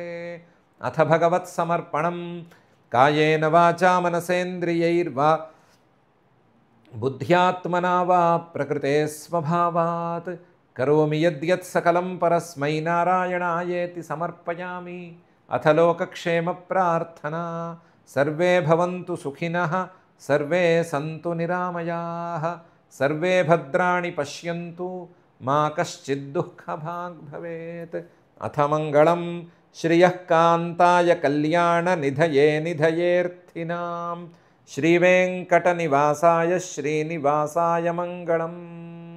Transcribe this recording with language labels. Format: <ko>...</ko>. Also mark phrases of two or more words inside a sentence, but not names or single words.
<sa>अथ भगवत्समर्पणं कायेन वाचा मनसेन्द्रियैर्वा बुद्ध्यात्मना वा प्रकृते स्वभावात् करोमि यद्यत् सकलं परस्मै नारायणायेति समर्पयामि। अथ लोकक्षेमप्रार्थना सर्वे भवन्तु सुखिनः सर्वे सन्तु निरामयाः सर्वे भद्राणि पश्यन्तु मा कश्चित् दुःखभाग् भवेत्। अथ मङ्गलं శ్రియః కాంతాయ కళ్యాణ నిధయే నిధయేర్థినాం శ్రీవేంకటనివాసాయ శ్రీనివాసాయ మంగళం.</sa>